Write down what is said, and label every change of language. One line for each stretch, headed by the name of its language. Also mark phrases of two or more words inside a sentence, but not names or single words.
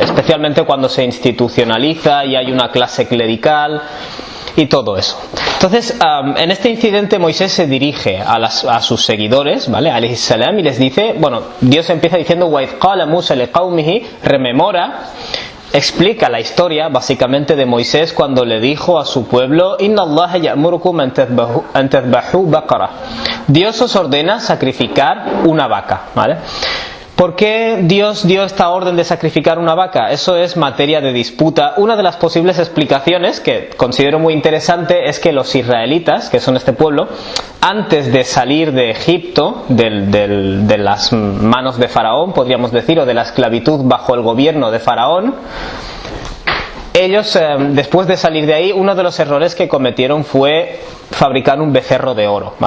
Spanish: Especialmente cuando se institucionaliza y hay una clase clerical y todo eso. Entonces, en este incidente Moisés se dirige a sus seguidores, ¿vale?
Arabic: عليه السلام,
Spanish: y les dice, bueno, Dios empieza diciendo
Arabic: وإذ قال موسى لقومه,
Spanish: rememora, explica la historia básicamente de Moisés cuando le dijo a su pueblo:
Arabic: إن الله يأمركم أن تذبحوا بقرة.
Spanish: Dios os ordena sacrificar una vaca, ¿vale? ¿Por qué Dios dio esta orden de sacrificar una vaca? Eso es materia de disputa. Una de las posibles explicaciones que considero muy interesante es que los israelitas, que son este pueblo, antes de salir de Egipto, de las manos de Faraón, podríamos decir, o de la esclavitud bajo el gobierno de Faraón, ellos, después de salir de ahí, uno de los errores que cometieron fue fabricar un becerro de oro, ¿vale?